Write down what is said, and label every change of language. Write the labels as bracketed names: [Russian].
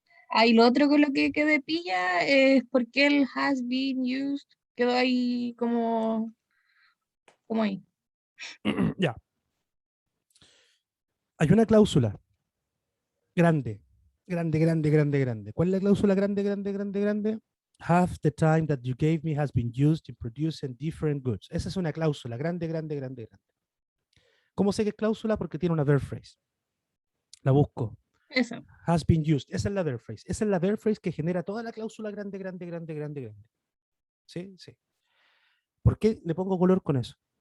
[Spanish] Ahí lo otro con lo que quedé pilla es por qué el [English] has been used [Spanish] quedó ahí como ahí. Ya. Hay una cláusula grande, grande, grande, grande, grande. ¿Cuál es la cláusula grande, grande, grande, grande? [English] Half the time that you gave me has been used in producing different goods. [Spanish] Esa es una cláusula grande, grande, grande, grande. ¿Cómo sé que es cláusula? Porque tiene una verb phrase. La busco. Eso. [English] Has been used. [Spanish] Esa es la verb phrase. Esa es la verb phrase que genera toda la cláusula grande, grande, grande, grande, grande. ¿Sí? Sí. ¿Por qué le pongo color con eso?